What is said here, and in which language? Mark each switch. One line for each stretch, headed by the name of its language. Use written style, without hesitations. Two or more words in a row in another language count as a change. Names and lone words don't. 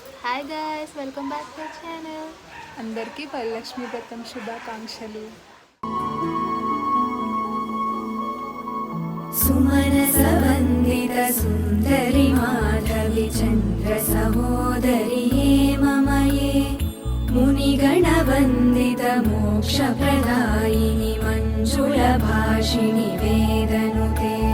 English: Hi guys, welcome back to channel.
Telugu: అందరికీ వరలక్ష్మి వ్రతం శుభాకాంక్షలు.
Sanskrit: सुमनसवन्दित सुन्दरि माधवि चन्द्र सहोदरि हेममये मुनिगणवन्दित मोक्षप्रदायिनि मञ्जुलभाषिणि वेदनुते